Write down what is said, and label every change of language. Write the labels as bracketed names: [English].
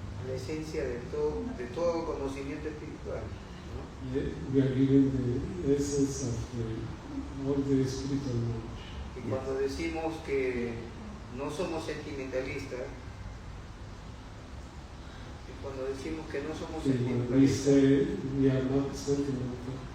[Spanish] la esencia de todo conocimiento espiritual, ¿no? [English] We are giving the essence of all the spiritual knowledge. [Spanish] Y cuando decimos que no somos sentimentalistas, [English] When we say we are not sentimental,